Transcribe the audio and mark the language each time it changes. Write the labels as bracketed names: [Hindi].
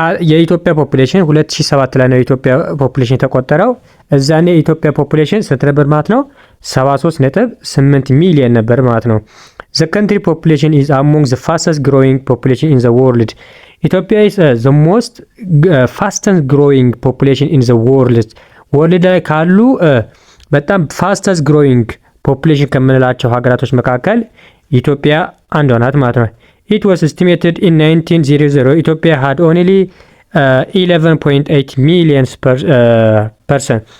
[Amharic] የኢትዮጵያ ፖፑሌሽን 2007 ላይ ነው የኢትዮጵያ ፖፑሌሽን የተቆጠረው። እዛኔ የኢትዮጵያ ፖፑሌሽን ስንት ነበር ማለት ነው? 73.8 ሚሊዮን ነበር ማለት ነው። [English] The country population is among the fastest growing population in the world. Ethiopia is the most fastest growing population in the world. [Amharic] ወርልድ ላይ ካሉ በጣም [English] fastest growing population [Amharic] ከምንላቸው ሀገራቶች መካከል ኢትዮጵያ አንዷ ናት ማለት ነው። [English] It was estimated in 1900 Ethiopia had only 11.8 million person.